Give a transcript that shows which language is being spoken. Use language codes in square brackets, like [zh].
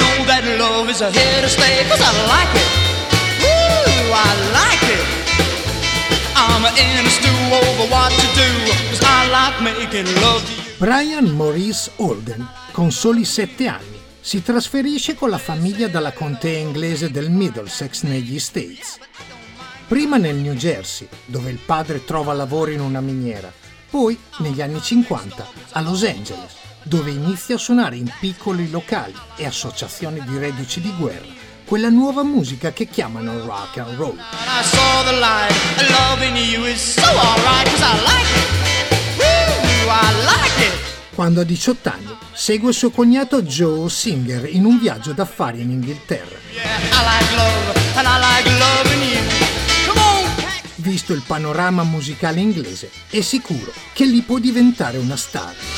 [en] Here to stay, 'cause I like it. Woo, I like it. I'm in a stew over what to do, 'cause I like making love to you. [it] Brian Maurice Holden, con soli 7 anni, si trasferisce con la famiglia dalla contea inglese del Middlesex negli States. Prima nel New Jersey, dove il padre trova lavoro in una miniera, poi negli anni 50 a Los Angeles, dove inizia a suonare in piccoli locali e associazioni di reduci di guerra quella nuova musica che chiamano rock and roll. [en] I saw the light, loving you is so alright, 'cause I like it. Woo, I like it. [it] Quando ha 18 anni, segue suo cognato Joe Singer in un viaggio d'affari in Inghilterra. Visto il panorama musicale inglese, è sicuro che lì può diventare una star.